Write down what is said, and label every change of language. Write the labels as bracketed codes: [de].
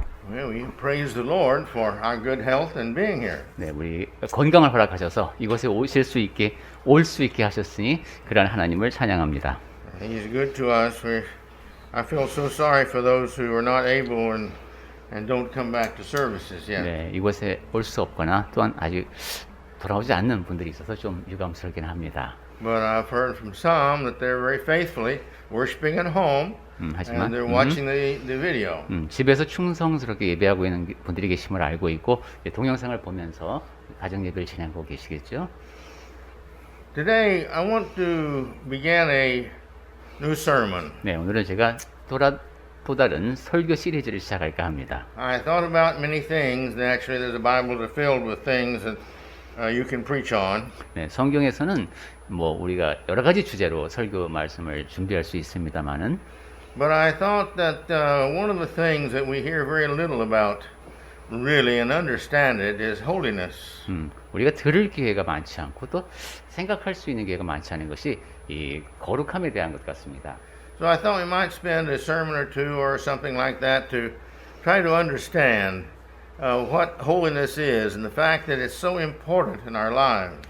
[en] Well, we praise the Lord for our good health and being here. [ko] 네, 우리 건강을 허락하셔서 이곳에 오실 수 있게 올 수 있게 하셨으니 그러한 하나님을 찬양합니다. [en] He's good to us. I feel so sorry for those who are not able and don't come back to services yet. [ko] 네, 이곳에 올 수 없거나 또한 아직 돌아오지 않는 분들이 있어서 좀 유감스럽긴 합니다. [en] But I've heard from some that they're very faithfully worshiping at home [ko] 하지만 [en] and they're watching the video. [ko] 집에서 충성스럽게 예배하고 있는 분들이 계심을 알고 있고 동영상을 보면서 가정 예배를 진행하고 계시겠죠. [en] Today I want to begin a new sermon. [ko] 네, 오늘은 제가 또 다른 설교 시리즈를 시작할까 합니다. [en] I thought about many things. Actually, there's a Bible that's filled with things that you can preach on. [ko] 네, 성경에서는 뭐 우리가 여러 가지 주제로 설교 말씀을 준비할 수 있습니다만은 [en] But I thought that one of the things that we hear very little about, really, and understand it, is holiness. [ko] 우리가 들을 기회가 많지 않고 또 생각할 수 있는 기회가 많지 않은 것이 이 거룩함에 대한 것 같습니다. [en] So I thought we might spend a sermon or two or something like that to try to understand what holiness is and the fact that it's so important in our lives.